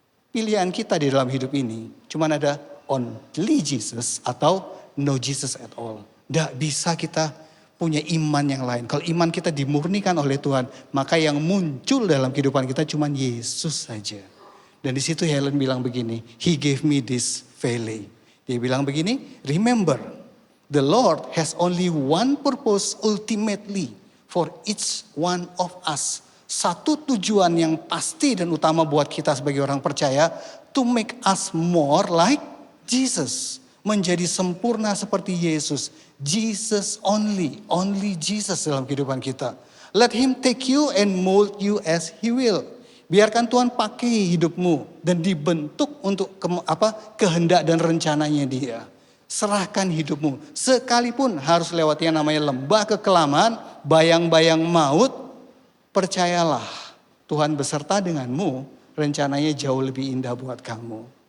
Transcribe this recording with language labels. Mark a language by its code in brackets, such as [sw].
[id] Pilihan kita di dalam hidup ini cuman ada [en] only Jesus [id] atau [en] no Jesus at all. [id] Nggak bisa kita punya iman yang lain. Kalau iman kita dimurnikan oleh Tuhan, maka yang muncul dalam kehidupan kita cuman Yesus saja. Dan di situ Helen bilang begini, [en] He gave me this valley. [id] Dia bilang begini, [en] remember, the Lord has only one purpose ultimately for each one of us. [id] Satu tujuan yang pasti dan utama buat kita sebagai orang percaya, [en] to make us more like Jesus. [id] Menjadi sempurna seperti Yesus. [en] Jesus only Jesus [id] dalam kehidupan kita. [en] Let Him take you and mold you as He will. [id] Biarkan Tuhan pakai hidupmu dan dibentuk untuk kehendak dan rencananya Dia. Serahkan hidupmu. Sekalipun harus lewati yang namanya lembah kekelaman, bayang-bayang maut, percayalah Tuhan beserta denganmu, rencananya jauh lebih indah buat kamu.